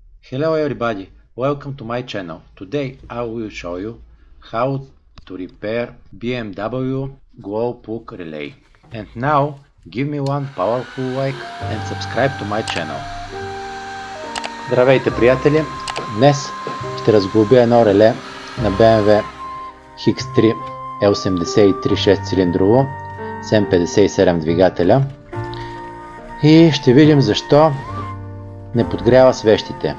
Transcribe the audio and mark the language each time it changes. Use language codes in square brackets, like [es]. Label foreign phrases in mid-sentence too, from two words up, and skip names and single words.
[en] Hello everybody, welcome to my channel. Today I will show you how to repair BMW glow plug relay. And now give me one powerful like and subscribe to my channel. [bg] Здравейте приятели! Днес ще разглобя едно реле на BMW X3 L83 6-цилиндрово с M57 двигателя и ще видим защо не подгрява свещите.